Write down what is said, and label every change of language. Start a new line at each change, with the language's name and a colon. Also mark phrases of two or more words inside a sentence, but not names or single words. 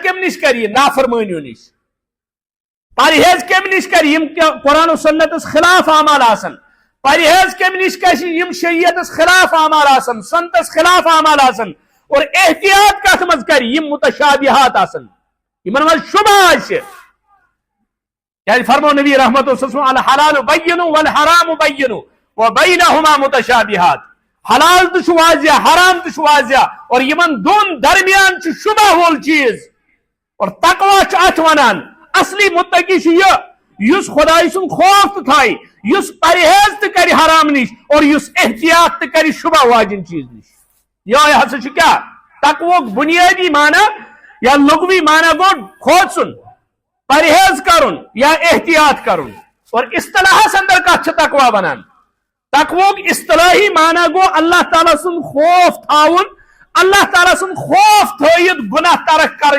Kashmiri: کمہِ نِش کرِ یہِ نافرمٲنیو نِش پرہیز کمہِ نِش کرِ یِم قرآن و سنتس خلاف اعمال آسن پرہیز کمہِ نِش گژھِ یِم شریعتس خلاف اعمال آسن سنتس خلاف اعمال آسن اور احتیاط کتھ منٛز کرِ یِم متشابہات آسن یمن منٛز شبہ آسہِ کیٛازِ فرمو نبی رحمت
Arabic: الحلال بین والحرام بین وبینہما
Kashmiri: متشابہات حلال تہ چھُ واضح حرام تہ چھُ واضح اور یمن دون درمیان چھُ شبہ وول چیز اور تقویٰ چھُ اتھ ونان اصلی متقی چھُ یہِ یُس خۄداے سُنٛد خوف تہ تھایہِ یُس پرہیز تہ کرِ حرام نِش اور یُس احتیاط تہ کرِ شبہ واجن چیز نِش یہے ہسا چھُ کیٛاہ تقویٰک بنیادی معنی یا لغوی معنی گوٚو کھوژُن پرہیز کرُن یا احتیاط کرُن اور اصطلاحس اندر کتھ چھِ تقویٰ بنان تقویٰک اصطلاحی معنی گوٚو اللہ تعالیٰ سُنٛد خوف تھاوُن اللہ تعالیٰ سُنٛد خوف تھٲیِتھ گناہ ترک کرٕنۍ